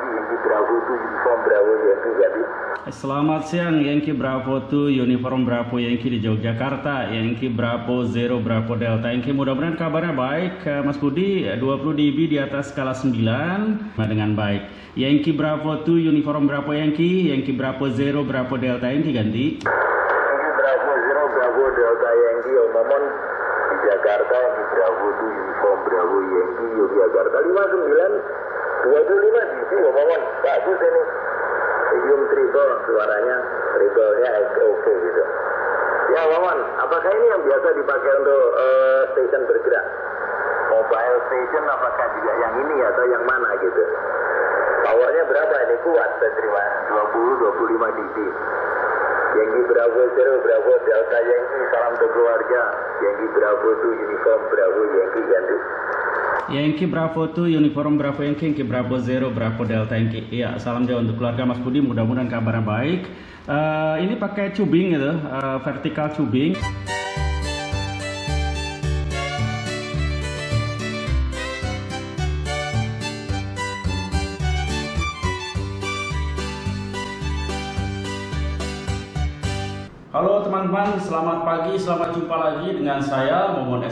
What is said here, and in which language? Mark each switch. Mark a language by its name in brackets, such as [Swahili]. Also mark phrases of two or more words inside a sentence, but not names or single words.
[Indonesian] Yankee Bravo 2 Uniform Bravo Yankee jadi. Selamat siang, Yankee Bravo 2 Uniform Bravo Yankee di Yogyakarta, Yankee Bravo 0 Bravo Delta Yankee. Mudah-mudahan kabarnya baik, Mas Budi. 20 dB di atas skala 9 dengan baik. Yankee Bravo 2 Uniform Bravo Yankee, Yankee Bravo 0 Bravo Delta Yankee ganti. Yankee Bravo 0 Bravo Delta Yankee Omomon di Jakarta, Yankee Bravo 2 Uniform Bravo Yankee Yogyakarta 5925 dB Omomon. Bagus ini. [English] Medium triple [Indonesian] suaranya, triple-nya oke gitu. Ya Wawan, apakah ini yang biasa dipakai untuk station bergerak? [English] Mobile station [Indonesian] apakah juga yang ini atau yang mana gitu? Powernya berapa ini? Kuat saya terima 20-25 dB. Yankee Bravo 0 Bravo Delta Yankee, salam untuk keluarga. Yankee Bravo 2 Uniform Bravo Yankee ganti. Yankee Bravo 2 Uniform Bravo Yankee, Yankee Bravo 0 Bravo Delta Yankee. Iya, salam jauh untuk keluarga Mas Budi, mudah-mudahan kabarnya baik. Ini pakai tubing gitu, [English] vertical tubing. [Indonesian] Halo teman-teman, selamat pagi, selamat jumpa lagi dengan saya Momon S.